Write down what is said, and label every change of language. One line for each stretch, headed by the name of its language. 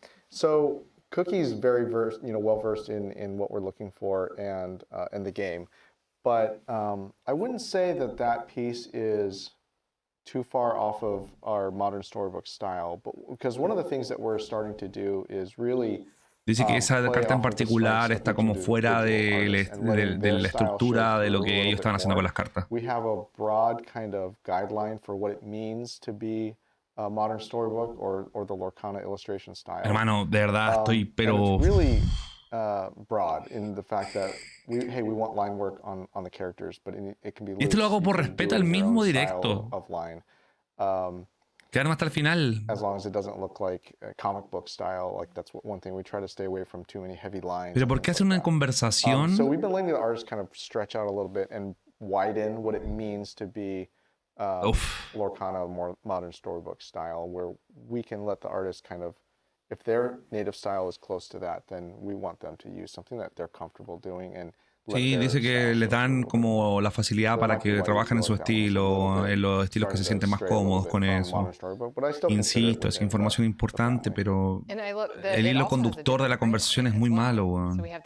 English: So Cookie's very well versed in what we're looking for and the game. But I wouldn't say that piece is too far off of our modern storybook style. But because one of the things that we're starting to do is really
Spanish: dice que esa carta en particular está como fuera de la estructura de lo que ellos estaban haciendo con las cartas.
English: We have a broad kind of guideline for what it means to be a modern storybook or the Lorcana illustration style.
Spanish: Hermano, de verdad estoy, pero
English: it's really broad in the fact that we want line work on the characters, but it can be loose.
Spanish: Esto lo hago por respeto al mismo directo. Quedaron hasta el final.
English: As long as it doesn't look like a comic book style, like that's one thing we try to stay away from too many heavy lines.
Spanish: Pero ¿por qué hacer una conversación?
English: So we've been letting the artists kind of stretch out a little bit and widen what it means to be Lorcana more modern storybook style, where we can let the artists kind of, if their native style is close to that, then we want them to use something that they're comfortable doing and.
Spanish: Sí, dice que le dan como la facilidad para que trabajen en su estilo, en los estilos que se sienten más cómodos con eso. Insisto, es información importante, pero el hilo conductor de la conversación es muy malo, weón.